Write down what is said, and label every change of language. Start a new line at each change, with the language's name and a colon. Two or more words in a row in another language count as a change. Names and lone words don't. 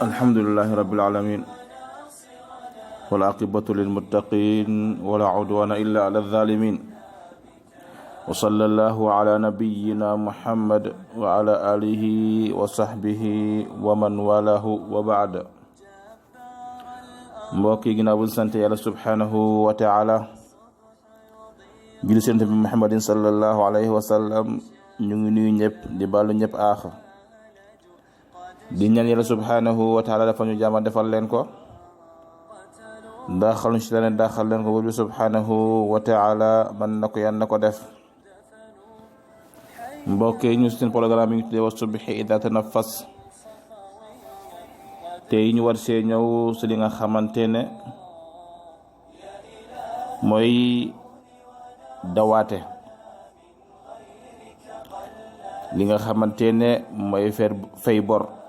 Arabic: الحمد لله رب العالمين والعاقبة للمتقين ولا عدوان إلا على الظالمين وصلى الله على نبينا محمد وعلى آله وصحبه ومن والاه وبعد.
Wolof: mbokk yi ginnaaw bu sant yàlla
Arabic: سبحانه وتعالى
Wolof: julli ci Nabi Muhammadin
Arabic: صلى الله عليه وسلم,
Wolof: ñu ngi nuyu ñëpp di baalu ñëpp aax di ñaan yàlla
Arabic: سبحانه وتعالى
Wolof: dafa ñu jàmm defal leen ko daxal ñu ci leen daxal leen ko bu
Arabic: سبحانه وتعالى
Wolof: man na ko yan na ko def. mbokk yi ñu seen programme yi ñu tuddee
Arabic: والصبح إذا تنفس
Wolof: tey ñu war see ñëw si li nga xamante ne mooy dawaate, li nga xamante ne mooy fay bor.